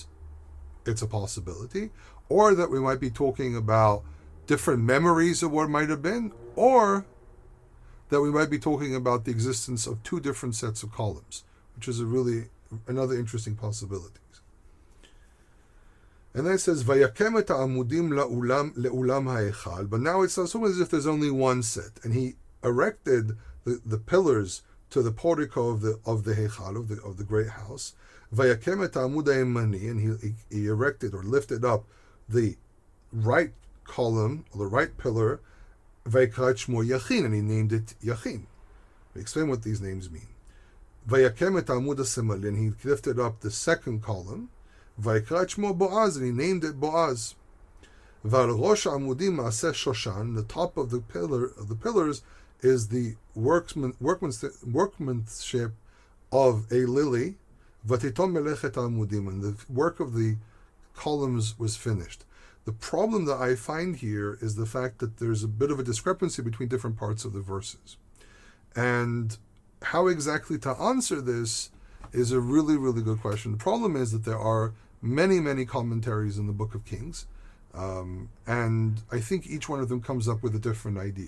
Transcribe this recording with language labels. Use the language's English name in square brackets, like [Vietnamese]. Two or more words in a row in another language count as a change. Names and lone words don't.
[English] It's a possibility. Or that we might be talking about different memories of what might have been, or that we might be talking about the existence of 2 different sets of columns, which is another interesting possibility. And then it says, [Hebrew] ויקם את העמודים לאולם ההיכל. [English] But now it's almost as if there's only one set. And he erected the pillars to the portico of the Heichal, of the great house. [Hebrew] ויקם את העמוד הימני. [English] And he erected or lifted up the right column, or the right pillar, [Hebrew] ויקרא שמו יכין, [English] and he named it Yachin. We explain what these names mean. [Hebrew] ויקם את העמוד השמאלי, [English] and he lifted up the second column, [Hebrew] ויקרא שמו בעז, [English] and he named it Boaz. [Hebrew] ועל ראש עמודים מעשה שושן, [English] the top of the pillars is the workmanship of a lily. [Hebrew] ותתם מלאכת עמודים, [English] and the work of the columns was finished. The problem that I find here is the fact that there's a bit of a discrepancy between different parts of the verses. And how exactly to answer this is a really, really good question. The problem is that there are many, many commentaries in the Book of Kings, and I think each one of them comes up with a different idea.